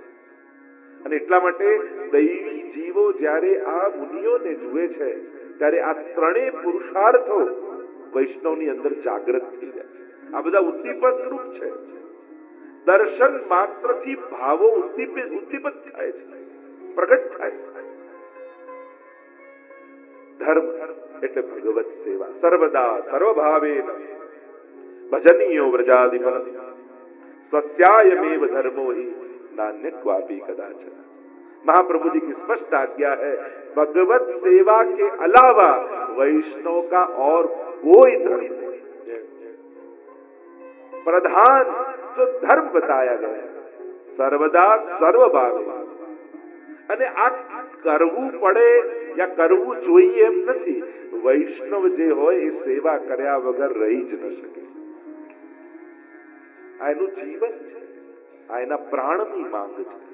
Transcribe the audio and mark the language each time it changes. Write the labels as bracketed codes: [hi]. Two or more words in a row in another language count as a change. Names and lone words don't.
[gu] અને એટલા માટે દૈવી જીવો જ્યારે આ મુનિઓને જુએ છે, ત્યારે આ 3 પુરુષાર્થો વૈષ્ણવની અંદર જાગૃત થઈ જાય છે. આ બધા ઉદ્દીપક રૂપ છે. દર્શન માત્રથી ભાવો ઉદ્દીપિત થાય છે, પ્રગટ થાય છે. ધર્મ એટલે ભગવત સેવા. [sa] સર્વદા સર્વભાવેન ભજનીયો વ્રજાધિપતિ સ્વસ્યાયમેવ ધર્મો हि नान्य क्वापि कदाचन. [hi] महाप्रभु जी की स्पष्ट आज्ञा है, भगवत सेवा के अलावा वैष्णव का और कोई धर्म नहीं. प्रधान जो धर्म बताया गया [sa] सर्वदा सर्वभावे. [gu] અને આ કરવું પડે યા કરવું જોઈએ એમ નથી. વૈષ્ણવ જે હોય એ સેવા કર્યા વગર રહી જ ન શકે. આ એનું જીવન છે, આ એના પ્રાણની માંગ છે.